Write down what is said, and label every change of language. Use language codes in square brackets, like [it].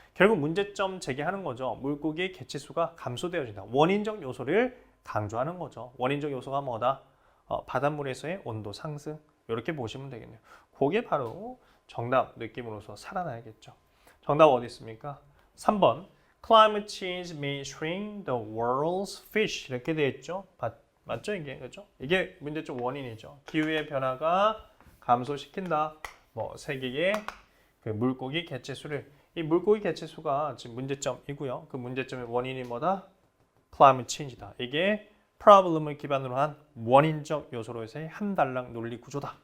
[ko] 결국 문제점 제기하는 거죠. 물고기의 개체수가 감소되어진다. 원인적 요소를 강조하는 거죠. 원인적 요소가 뭐다? 바닷물에서의 온도 상승. 이렇게 보시면 되겠네요. 그게 바로 정답 느낌으로서 살아나야겠죠. 정답 어디 있습니까? 3번. [en] Climate change may shrink the world's fish. [ko] 이렇게 되어 있죠. 맞죠 이게? 그죠? 이게 문제점 원인이죠. 기후의 변화가 감소시킨다. 뭐 세계의 그 물고기 개체수를, 이 물고기 개체수가 지금 문제점이고요. 그 문제점의 원인이 뭐다? Climate change다. 이게 problem을 기반으로 한 원인적 요소로서의 한 단락 논리 구조다.